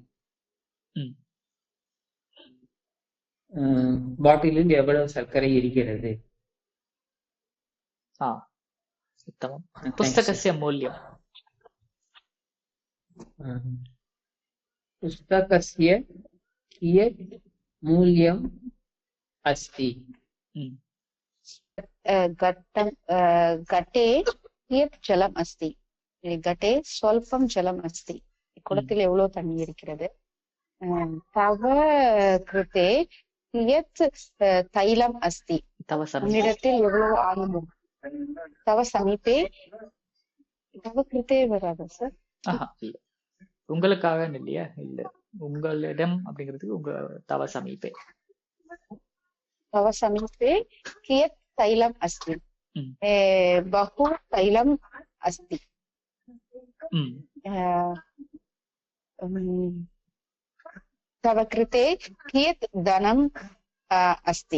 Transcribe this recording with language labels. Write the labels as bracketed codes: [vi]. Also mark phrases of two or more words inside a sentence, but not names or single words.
[ta] பாட்டிலில் எவ்வளவு சர்க்கரை இருக்கிறது? உத்தமம். [sa] पुस्तकस्य मूल्यम्. पुस्तकस्य कियत् मूल्यम् अस्ति. घटे कियत् जलम् अस्ति. घटे स्वल्पं जलम् अस्ति. [ta] குளத்தில் எவ்வளவு தண்ணி இருக்கிறது? [sa] तव कृते कियत् तैलम् अस्ति. [ta] உன்னிடத்தில் எவ்வளவு ஆனந்தம்? [sa] तव समीपे. तव कृते [ta] வராது சார். உங்களுக்காக இல்லையா? இல்ல, உங்களிடம் அப்படிங்கிறதுக்கு உங்க [sa] तव समीपे. तव समीपे कियत् तैलम् अस्ति? बहु तैलम् अस्ति. तव कृते कियत् धनम् अस्ति?